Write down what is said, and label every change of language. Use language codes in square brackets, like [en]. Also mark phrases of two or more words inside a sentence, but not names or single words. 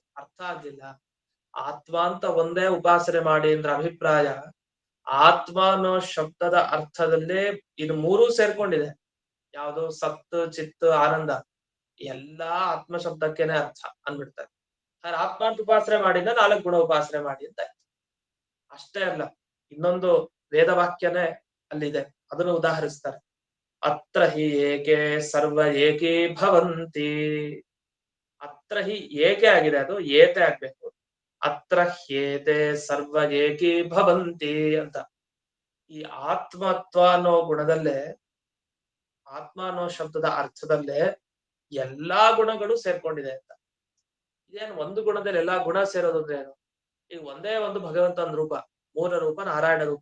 [kn] ಅರ್ಥ ಆಗ್ಲಿಲ್ಲ, ಆತ್ಮ ಅಂತ ಒಂದೇ ಉಪಾಸನೆ ಮಾಡಿ ಅಂದ್ರೆ ಅಭಿಪ್ರಾಯ ಆತ್ಮ ಅನ್ನೋ ಶಬ್ದದ ಅರ್ಥದಲ್ಲೇ ಇದು 3 ಸೇರ್ಕೊಂಡಿದೆ. ಯಾವುದು ಸತ್ ಚಿತ್ ಆನಂದ ಎಲ್ಲಾ ಆತ್ಮ ಶಬ್ದಕ್ಕೆನೆ ಅರ್ಥ ಅಂದ್ಬಿಡ್ತಾರೆ. ಆತ್ಮ ಅಂತ ಉಪಾಸನೆ ಮಾಡಿದ್ರೆ 4 ಗುಣ ಉಪಾಸನೆ ಮಾಡಿ ಅಂತ ಅಷ್ಟೇ ಅಲ್ಲ, ಇನ್ನೊಂದು ವೇದವಾಕ್ಯನೇ ಅಲ್ಲಿದೆ, ಅದನ್ನು ಉದಾಹರಿಸ್ತಾರೆ. [sa] ಅತ್ರ ಹಿ ಏಕೆ ಸರ್ವ ಏಕೀ ಭವಂತಿ. ಅತ್ರ ಹಿ ಏಕೆ [kn] ಆಗಿದೆ, ಅದು ಏತೆ ಆಗ್ಬೇಕು. [sa] ಅತ್ರ ಹ್ಯೇತೆ ಸರ್ವ ಏಕೀ ಭವಂತಿ ಅಂತ. [kn] ಈ ಆತ್ಮತ್ವ ಅನ್ನೋ ಗುಣದಲ್ಲೇ, ಆತ್ಮ ಅನ್ನೋ ಶಬ್ದದ ಅರ್ಥದಲ್ಲೇ ಎಲ್ಲಾ ಗುಣಗಳು ಸೇರ್ಕೊಂಡಿದೆ ಅಂತ. ಇದೇನು ಒಂದು ಗುಣದಲ್ಲಿ ಎಲ್ಲಾ ಗುಣ ಸೇರೋದಂದ್ರೆ ಏನು? ಈಗ ಒಂದೇ ಒಂದು ಭಗವಂತನ ರೂಪ, ಮೂಲ ರೂಪ ನಾರಾಯಣ ರೂಪ.